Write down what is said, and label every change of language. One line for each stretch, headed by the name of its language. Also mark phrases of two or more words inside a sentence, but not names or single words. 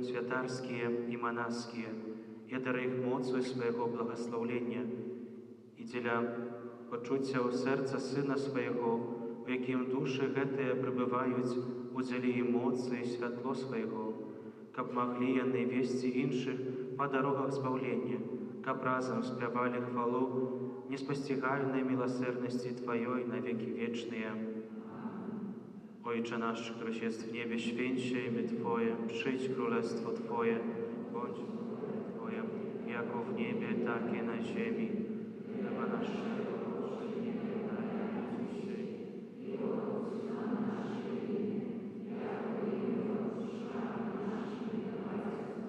Belarusian: святарскія і манаскія, і дары іх моцу свайго благаслаўлення, і дзеля пачуццяў сэрца Сына свайго, у якім душы гэтыя прыбываюць, удзялі ім моцы і святло свайго, каб маглі яны весці іншых па дарогах збаўлення, каб разам спявалі хвалу неспасцігальнай міласэрнасці Тваёй на векі вечныя.
Polish: Ojcze nasz, któryś jest w niebie, święć się imię Twoje, przyjdź królestwo Twoje, bądź Twoje, jako w niebie, tak i na ziemi. Chleba naszego powszedniego daj nam dzisiaj i odpuść nam nasze winy, jako i my odpuszczamy naszym winowajcom.